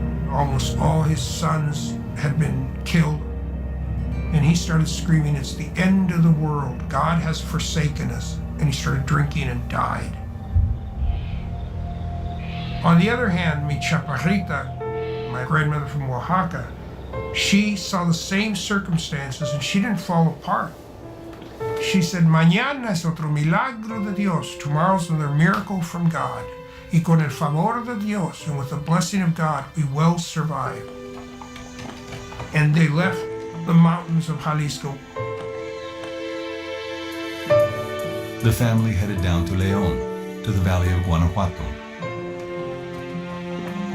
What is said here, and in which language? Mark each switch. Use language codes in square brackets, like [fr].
[en] Almost all his sons had been killed. And he started screaming, "It's the end of the world. God has forsaken us." And he started drinking and died. On the other hand, [es] mi chaparrita, [en] my grandmother from Oaxaca, she saw the same circumstances and she didn't fall apart. She said, [es] mañana es otro milagro de Dios. [en] Tomorrow's another miracle from God. [es] Y con el favor de Dios, [en] and with the blessing of God, we will survive. And they left the mountains of Jalisco. The family headed down to León, to the valley of Guanajuato.